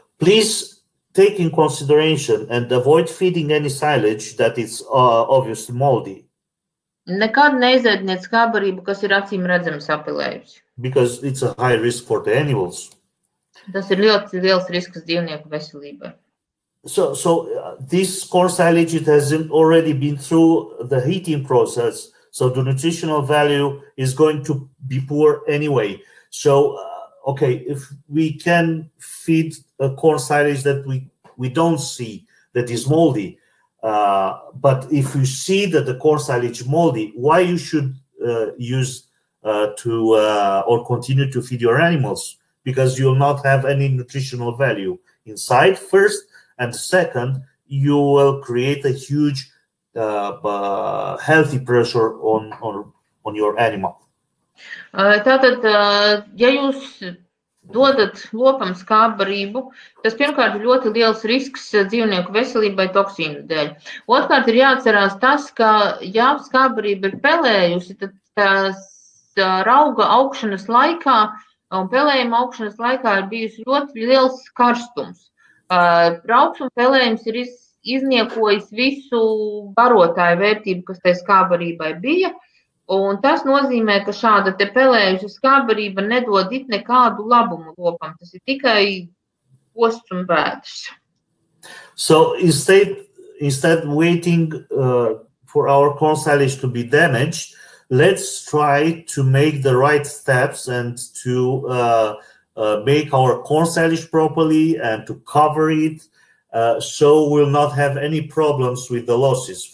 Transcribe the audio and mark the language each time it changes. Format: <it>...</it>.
<en>Please take in consideration and avoid feeding any silage that is obviously moldy.</en> <lv>Nekad neizēdiniet skābbarību, kas ir acīm redzami sapilējusi.</lv> <en>Because it's a high risk for the animals.</en> <lv>Tas ir ļoti liels risks dzīvnieku veselībai.</lv> <en>So this corn silage, it has already been through the heating process, so the nutritional value is going to be poor anyway. So, okay, if we can feed a corn silage that we don't see that is moldy, but if you see that the corn silage is moldy, why you should use or continue to feed your animals? Because you will not have any nutritional value inside first, and second, you will create a huge healthy pressure on your animal.</en> <lv>Tātad, ja jūs dodat lopam skābbarību, tas pirmkārt ir ļoti liels risks dzīvnieku veselībai toksīnu dēļ. Otrkārt ir jāatcerās tas, ka ja skābbarība ir pelējusi, tad tās rauga augšanas laikā un pelējuma augšanas laikā ir bijusi ļoti liels karstums. Raugs un pelējums ir izniekojis visu barotāju vērtību, kas tai skābbarībai bija. Un tas nozīmē, ka šāda te pelējuša skābbarība nedod it nekādu labumu lopam. Tas ir tikai posts un bēdas.</lv> <en>So instead waiting for our corn silage to be damaged, let's try to make the right steps and to make our corn silage properly and to cover it so we'll not have any problems with the losses.</en>